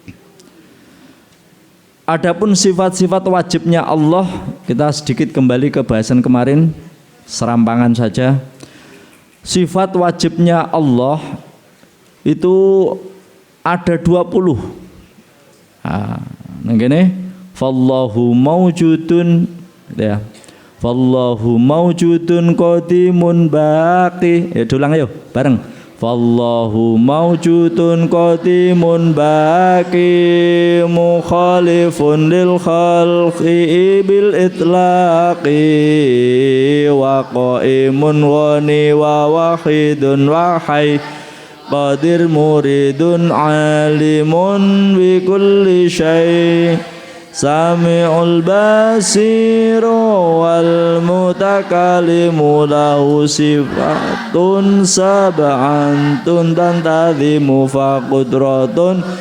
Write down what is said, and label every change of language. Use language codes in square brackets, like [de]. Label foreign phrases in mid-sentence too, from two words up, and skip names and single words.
[id] Adapun sifat-sifat wajibnya Allah, kita sedikit kembali ke bahasan kemarin, serampangan saja. Sifat wajibnya Allah itu ada 20. Nah gini, [ar] فالله موجود, ya. فالله موجود قديم باق. [id] Ya ulang ayo bareng. [ar] فالله موجود قديم باق مخالف للخلق بال إطلاق وقائم غني وواحد وحي قادر مريد عالم بكل شيء سميع البصير والمتكلم له صفات سبعة تنتظم فقدرة